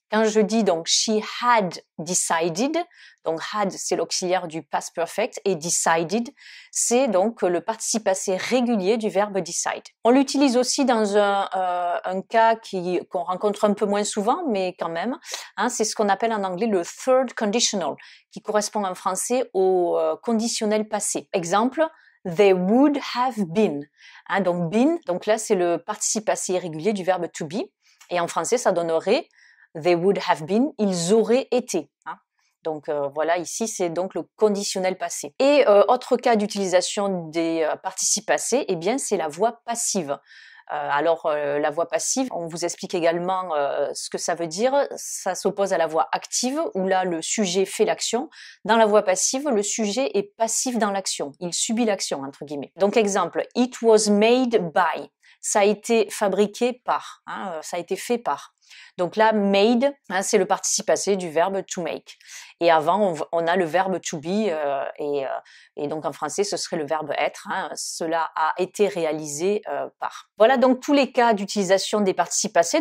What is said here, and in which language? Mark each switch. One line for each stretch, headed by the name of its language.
French: Quand je dis donc «
English: she had decided
French: », donc « had » c'est l'auxiliaire du past perfect et « decided » c'est donc le participe passé régulier du verbe « decide ». On l'utilise aussi dans un cas qu'on rencontre un peu moins souvent, mais quand même, c'est ce qu'on appelle en anglais le « third conditional », qui correspond en français au conditionnel passé.
English: Exemple, they would have been.
French: Donc been, donc là c'est le participe passé irrégulier du verbe to be. Et en français ça donnerait
English: they would have been,
French: ils auraient été. Donc voilà, ici c'est donc le conditionnel passé. Et autre cas d'utilisation des participes passés, eh bien c'est la voix passive. La voix passive, on vous explique également ce que ça veut dire. Ça s'oppose à la voix active, où là, le sujet fait l'action. Dans la voix passive, le sujet est passif dans l'action. Il subit l'action, entre guillemets. Donc, exemple,
English: « It was made by ».
French: Ça a été fabriqué par, ça a été fait par. Donc là, made, c'est le participe passé du verbe to make. Et avant, on a le verbe to be, et donc en français, ce serait le verbe être. Cela a été réalisé par. Voilà donc tous les cas d'utilisation des participes passés.